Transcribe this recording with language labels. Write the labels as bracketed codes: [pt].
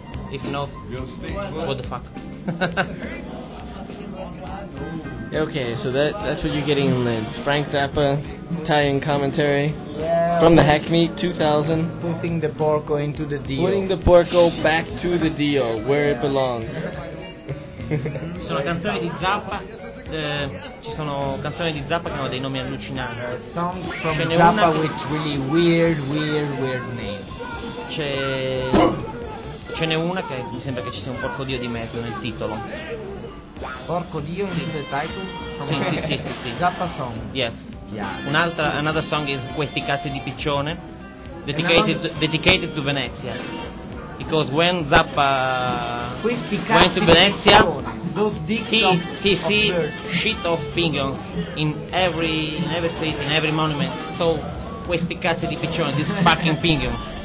[en] If not, what the fuck? Okay, so that's what you're getting in Linz. Frank Zappa, Italian commentary, yeah, from the Hack Meet 2000. Putting the porco into the Dio. Putting the porco back to the Dio, where it belongs. [it] ci sono canzoni di Zappa, ci sono canzoni di Zappa che hanno dei nomi allucinanti. [en] Songs from Zappa with really weird names. [it] Ce n'è una che mi sembra che ci sia un porco dio di mezzo nel titolo. Porco dio [en] in the title? [it] Sì. [en] Zappa song. Yes. Yeah. Another song is [it] Questi cazzi di piccione. [en] Dedicated to Venezia. Because when Zappa went to Venezia, he see shit of pigeons in every street, in every monument. So [it] questi cazzi di piccione, [en] these fucking pigeons.